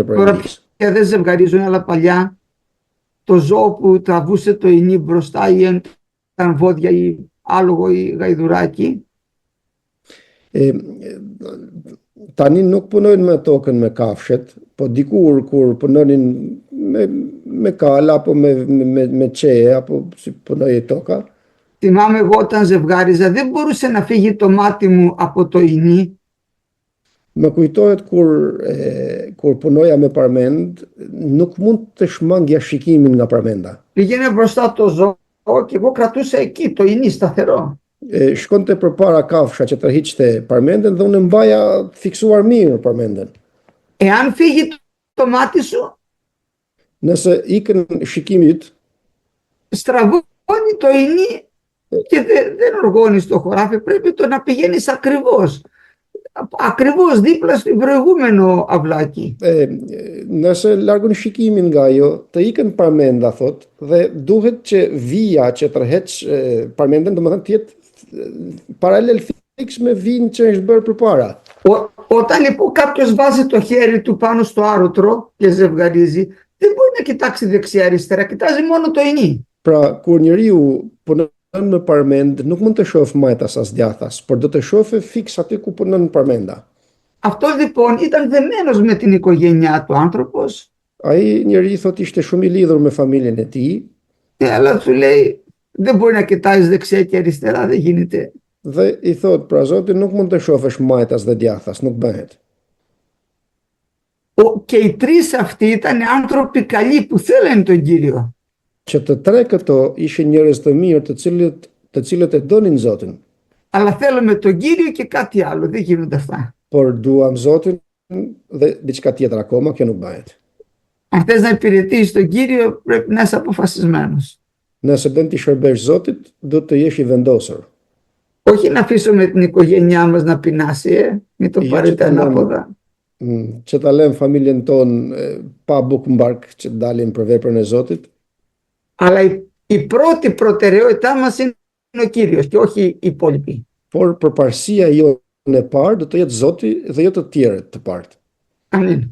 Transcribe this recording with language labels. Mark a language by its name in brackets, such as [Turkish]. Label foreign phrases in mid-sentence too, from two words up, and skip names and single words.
[Greek] Τώρα [Albanian] Perëndisë. [Greek] πια δεν ζευγαρίζουν, αλλά παλιά το ζώο που τραβούσε το ινί μπροστά ή ήταν βόδια ή άλογο ή γαϊδουράκι. [Albanian] Tani nuk punojnë me tokën me kafshet, po dikur kur punonin me kala apo me çeje apo si punoi toka. [Greek] Θυμάμαι εγώ όταν ζευγάριζα δεν μπορούσε να φύγει το μάτι μου από το ινί. [Albanian] Më kujtohet kur punoja me parmend, nuk mund të shmangja shikimin nga parmenda. [Greek] Πήγαινε μπροστά το ζώο και εγώ κρατούσα εκεί το ινί σταθερό. [Albanian] Shkonte përpara kafsha që tërhiqte parmenden dhe unë mbaja fiksuar mirë parmenden. [Greek] Εάν φύγει το μάτι σου, [Albanian] Nëse ikën shikimit, [Greek] στραβώνει το ινί και δεν οργώνεις το χωράφι, πρέπει να πηγαίνεις ακριβώς δίπλα στο προηγούμενο αυλάκι. [Albanian] Nëse largon shikimin nga ajo, të ikën parmenda thot, dhe duhet që vija që tërheq parmenden, domethënë të jetë paralel fiks me vijën që është bërë përpara. [Greek] Όταν λοιπόν κάποιος βάζει το χέρι του πάνω στο άρωτρο και ζευγαρίζει, δεν μπορεί να κοιτάξει δεξιά-αριστερά, κοιτάζει μόνο το ινί. [Albanian] Pra, kur njeriu punon në parmend, nuk mund të shohë majtas as djathas, por do të shohë fiks aty ku punon parmenda. [Greek] Αυτός λοιπόν ήταν δεμένος με την οικογένειά του άνθρωπος. [Albanian] Ai njeri thot ishte shumë i lidhur me familjen e tij [Greek] αλλά του λέει δεν μπορεί να κοιτάζεις δεξιά και αριστερά, δεν γίνεται. [Albanian] dhe i thot pra Zoti nuk mund të shofësh majtas dhe djathtas, nuk bëhet. [Greek] Και οι τρεις αυτοί ήταν άνθρωποι καλοί που θέλανε τον Κύριο. [Albanian] Që të tre këto ishin njerëz të mirë të cilët e donin Zotin, [Greek] Αλλά θέλουμε τον Κύριο και κάτι άλλο, δεν γίνονται αυτά. [Albanian] por duam Zotin dhe diçka tjetër akoma, kjo nuk bëhet. [Greek] Αν θες να υπηρετήσεις τον Κύριο πρέπει να είσαι αποφασισμένος. [Albanian] Nëse do të shërbesh Zotit, do të jesh i vendosur. [Greek] Όχι να αφήσουμε την οικογένειά μας να πεινάσει, μην το πάρετε ανάποδα. [Albanian] Që ta lëm familjen tonë pa bukë mbark që të dalin për veprën e Zotit, [Greek] Αλλά η πρώτη προτεραιότητά μας είναι ο Κύριος και όχι οι υπόλοιποι. [Albanian] por përparësia jonë e parë do të jetë Zoti dhe jo të tjerët të parë. Amin.